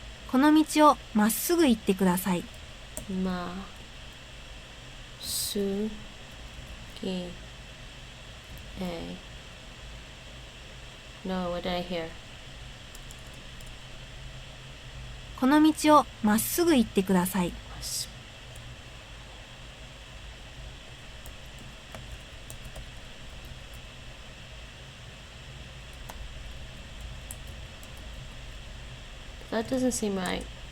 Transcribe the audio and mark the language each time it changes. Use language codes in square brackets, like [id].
[ja] この道をまっすぐ行ってください。まっすぐへ [en] No, what did I hear? [ja] この道をまっすぐ行ってください。まっすぐ [en] That doesn't seem right.